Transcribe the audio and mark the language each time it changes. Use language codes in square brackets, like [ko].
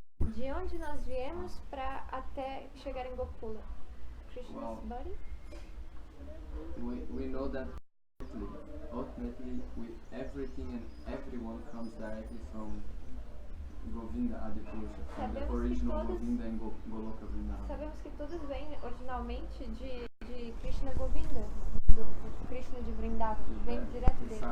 [pt] De onde nós viemos para até chegar em Gokula? [en] Krishna's body? We know that ultimately everything and everyone comes directly from Govinda Adipurusha, from the original Govinda and Goloka Vrindavan. [pt] Sabemos que todos vêm originalmente de Krishna Govinda, do Krishna de Vrindavan, vem direto dele.